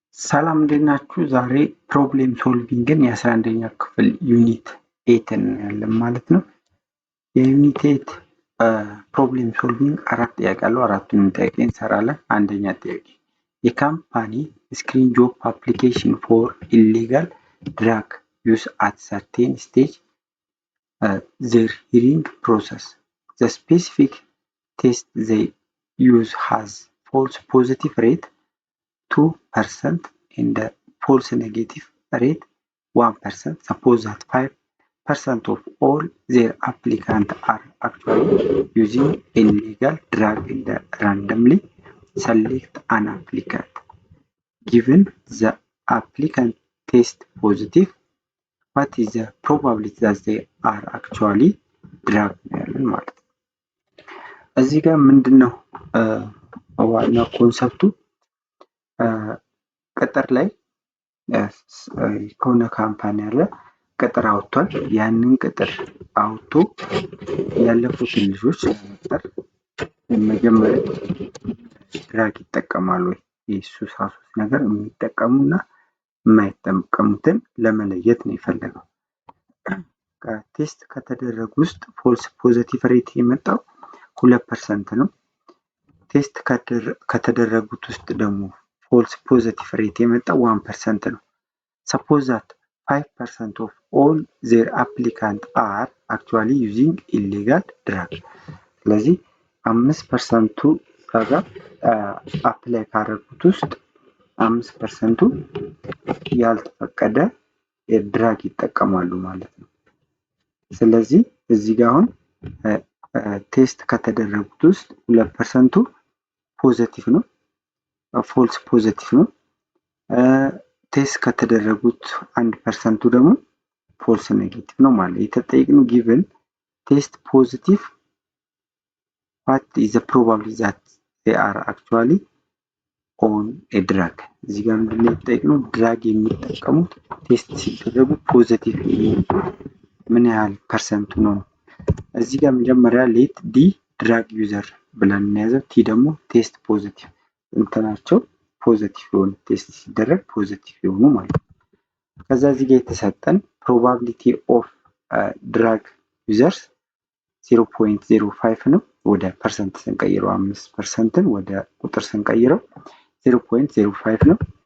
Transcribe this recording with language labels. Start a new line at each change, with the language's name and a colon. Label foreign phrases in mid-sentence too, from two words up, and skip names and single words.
Amharic: ሰላም እንዴት ናችሁ? ዛሬ
English: problem solvingን
Amharic: የ11ኛ ክፍል ዩኒት 8 እናያለን ማለት ነው። የዩኒት 8
English: problem solving
Amharic: አራት ጥያቄ አለው። አራቱንም ጥያቄ እንሰራለን። አንደኛ ጥያቄ የካምፓኒ
English: screen job application for illegal drug use at certain stage their hearing process. The specific test they use has false positive rate 2% and the false negative rate 1%. Suppose that 5% of all their applicants are actually using illegal drug and randomly select an applicant. Given the applicant test positive, what is the probability that they are actually drug
Amharic: ማለት ነው። እዚህ ጋር ምንድነው ዋና ኮንሰፕቱ? ቅጥር ላይ ከሆነ ካምፓኒ አለ ቅጥር አውጥቷል። ያንን ቅጥር አውጥቶ ያለፉትን ልጆች ለመቅጠር መጀመሪያ ድራግ ይጠቀማሉ ወይ የሱስ ነገር የሚጠቀሙና የማይጠቀሙትን ለመለየት ነው የፈለገው። ቴስት ከተደረጉ ውስጥ
English: false positive rate
Amharic: የመጣው 2% ነው። ቴስት ከተደረጉት ውስጥ ደግሞ
English: false positive rate
Amharic: የመጣው 1% ነው።
English: suppose that 5% of all their applicants are actually using illegal drug.
Amharic: ስለዚህ 5%ቱ ጋር አፕላይ ካደረጉት ውስጥ 5%ቱ ያልተፈቀደ ድራግ ይጠቀማሉ ማለት ነው። ስለዚህ እዚህ ጋር አሁን ቴስት ከተደረጉት ውስጥ 2%ቱ ፖዚቲቭ ነው፣
English: false positive
Amharic: ነው። ቴስት ከተደረጉት 1%ቱ ደግሞ
English: false negative
Amharic: ነው ማለት የተጠየቅነው
English: given test positive what is the probability that they are actually on a drug።
Amharic: እዚህ ጋር ምንድነው የተጠየቅነው? ድራግ የሚጠቀሙት ቴስት ሲደረጉ ፖዚቲቭ ምን ያህል ፐርሰንቱ ነው። እዚህ ጋር መጀመሪያ
English: let D drug user
Amharic: ብለን እንያዘው፣ ቲ ደግሞ
English: test positive
Amharic: እንትናቸው ፖዚቲቭ የሆኑ ቴስት ሲደረግ ፖዚቲቭ የሆኑ ማለት ነው። ከዛ እዚህ ጋር የተሰጠን
English: probability of drug users
Amharic: 0.05 ነው። ወደ ፐርሰንት ስንቀይረው 5%ን ወደ ቁጥር ስንቀይረው 0.05 ነው።